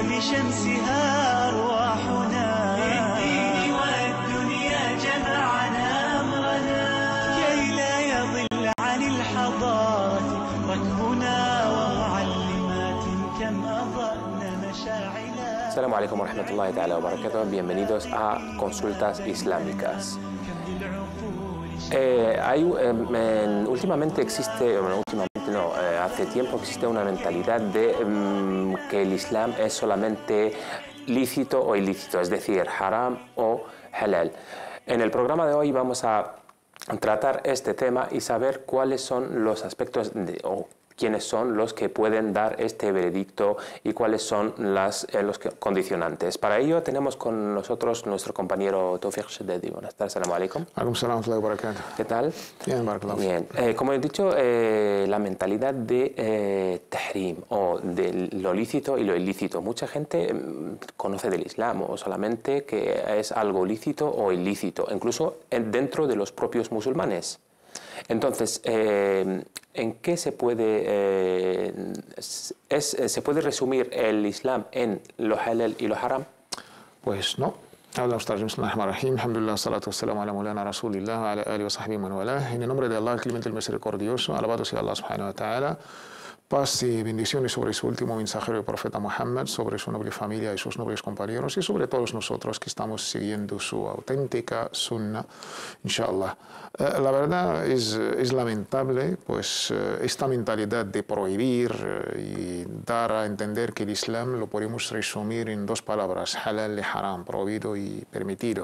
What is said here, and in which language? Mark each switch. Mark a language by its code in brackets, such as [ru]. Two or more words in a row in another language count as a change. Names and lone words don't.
[ar] شمسها أرواحنا للدين والدنيا جمعنا أمرنا كي لا يضل عن الحضارة ركبنا ومعلمات كم أضأنا مشاعلا. السلام عليكم ورحمة الله تعالى وبركاته. [es] Bienvenidos a Consultas Islámicas. Últimamente existe, hace tiempo existe una mentalidad de que el Islam es solamente lícito o ilícito, es decir, haram o halal. En el programa de hoy vamos a tratar este tema y saber cuáles son los aspectos o quiénes son los que pueden dar este veredicto y cuáles son los condicionantes. Para ello tenemos con nosotros nuestro compañero Tawfiq Shaddadi. Buenas tardes, [ar] السلام عليكم. [es] ¿Qué tal? Bien, barakallah. Bien. Como he dicho, la mentalidad de tahrim o de lo lícito y lo ilícito. Mucha gente conoce del Islam o solamente que es algo lícito o ilícito, incluso dentro de los propios musulmanes. Entonces, ¿en qué se puede resumir el Islam en lo halal y lo haram? Pues no. Habla usted, [ar] بسم الله الرحمن الرحيم، الحمد لله، الصلاة والسلام على مولانا رسول الله، وعلى آله وصحبه ومن والاه. [es] En el nombre de Allah, el clemente, el misericordioso, alabado sea Allah [ar] سبحانه وتعالى. [es] Paz y bendiciones sobre su último mensajero, el profeta Muhammad, sobre su noble familia y sus nobles compañeros y sobre todos nosotros que estamos siguiendo su auténtica sunna, inshallah. La verdad es lamentable, pues, esta mentalidad de prohibir y dar a entender que el Islam lo podemos resumir en dos palabras, halal y haram, prohibido y permitido.